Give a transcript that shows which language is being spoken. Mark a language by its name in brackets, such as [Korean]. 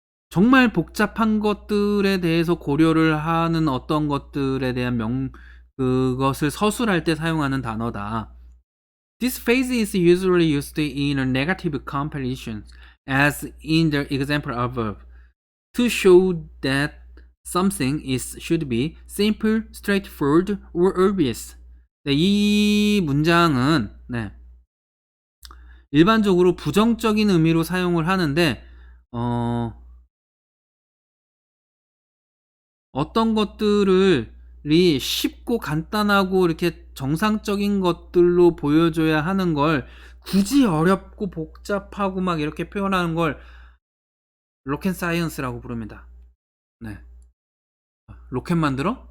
[Korean] 정말 복잡한 것들에 대해서 고려를 하는 어떤 것들에 대한 그것을 서술할 때 사용하는 단어다. [English] This phrase is usually used in a negative completion, as in the example above, to show that something should be simple, straightforward, or obvious. [Korean] 네, 이 문장은 네, 일반적으로 부정적인 의미로 사용을 하는데 어떤 것들이 쉽고 간단하고 이렇게 정상적인 것들로 보여줘야 하는 걸 굳이 어렵고 복잡하고 막 이렇게 표현하는 걸 로켓 사이언스라고 부릅니다. 네. 로켓 만들어?